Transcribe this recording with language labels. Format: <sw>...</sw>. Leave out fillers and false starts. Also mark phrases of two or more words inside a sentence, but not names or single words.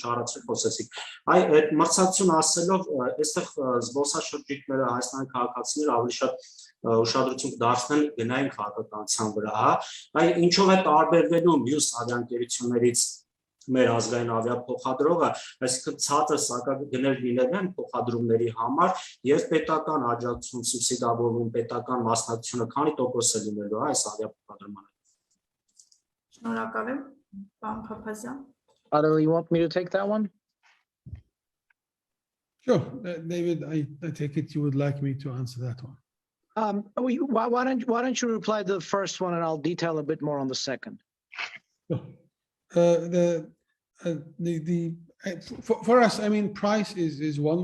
<hy>առաջ խոսեցիք։ Այդ մրցակցություն ասելով, այստեղ զբոսաշրջիկները, Հայաստանի քաղաքացիները ավելի շատ ուշադրություն դարձնել գնային քաղաքականության վրա, ինչով է տարբերվելու մյուս ավիաընկերություններից մեր ազգային ավիափոխադրողը, այսինքն ցածր սակագներ լինել են փոխադրումների համար եւ պետական աջակցություն սուբսիդավորվում պետական մասնակցությունը քանի տոկոս է լինելու այս ավիափոխադրմանը։ Շնորհակալ եմ, պարոն Փափազյան։</hy> <en>Arna, you want me to take that one? Sure, David, I take it you would like me to answer that one. Why don't you reply to the first one and I'll detail a bit more on the second. For us, I mean, price is one.</en>